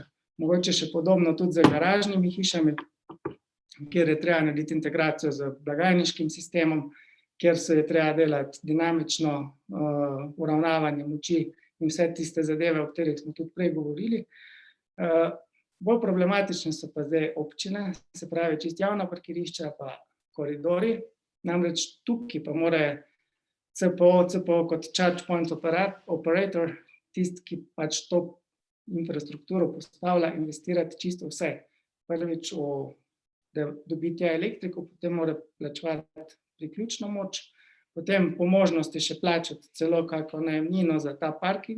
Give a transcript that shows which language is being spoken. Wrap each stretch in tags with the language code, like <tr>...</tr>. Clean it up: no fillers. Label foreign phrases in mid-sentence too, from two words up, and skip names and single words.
<sl>Mogoče še podobno tudi z garažnimi hišami, kjer je treba narediti integracijo z blagajniškim sistemom, kjer se je treba delati dinamično uravnavanje moči in vse tiste zadeve, o katerih smo tudi prej govorili. Bolj problematične so pa zdaj občine, se pravi čisto javna parkirišča pa koridori. Namreč tukaj pa mora CPO kot</sl> <en>charge point operator,</en> <sl>tisti, ki pač to infrastrukturo postavlja, investirati čisto vse. Prvič, da dobi tja elektriko, potem mora plačevati priključno moč, potem po možnosti še plačati celo kakšno najemnino za ta parking.</sl>